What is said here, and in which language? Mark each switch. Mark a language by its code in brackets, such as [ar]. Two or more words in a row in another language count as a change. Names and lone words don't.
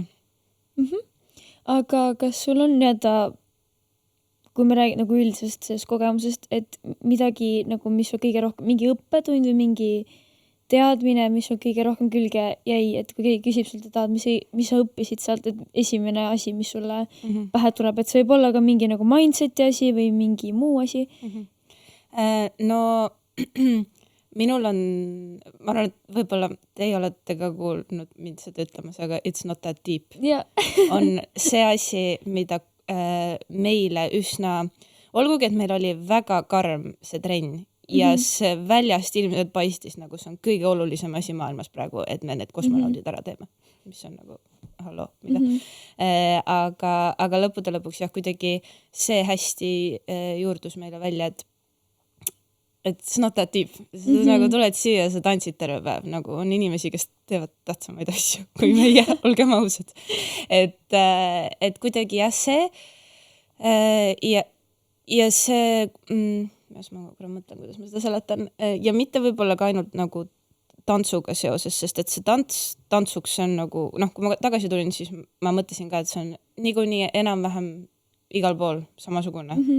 [et] Aga kas sul on kui me räägime nagu üldisest sellest kogemusest, et midagi nagu, mis on kõige rohkem, mingi õppetund või mingi teadmine, mis on kõige rohkem külge jäi, et kui keegi küsib sult, et mis sa õppisid sealt, et esimene asi, mis sulle pähe tuleb, et see võib olla ka mingi nagu mindseti asi või mingi muu asi? No minul on, ma arvan, et võib-olla teie olete ka kuulnud mind seda ütlemas, aga [en] it's not that deep. [et] On see asi, mida meile üsna, olgugi, et meil oli väga karm see trenn ja see väljast ilmselt paistis, nagu see on kõige olulisem asi maailmas praegu, et me need kosmonaudid ära teeme, mis on nagu, halloo, mida. Aga lõppude lõpuks jah, kuidagi see hästi juurdus meile välja, et [en] it's not that deep. [et] Nagu tuled siia ja sa tantsid terve päev. Nagu on inimesi, kes teevad tähtsamaid asju kui meie, olgem ausad. Et kuidagi jah see ja see, ma mõtlen, kuidas ma seda seletan, ja mitte võib-olla ka ainult nagu tantsuga seoses, sest et see tantsuks see on nagu, kui ma tagasi tulin, siis ma mõtlesin ka, et see on niikuinii enam-vähem igal pool samasugune,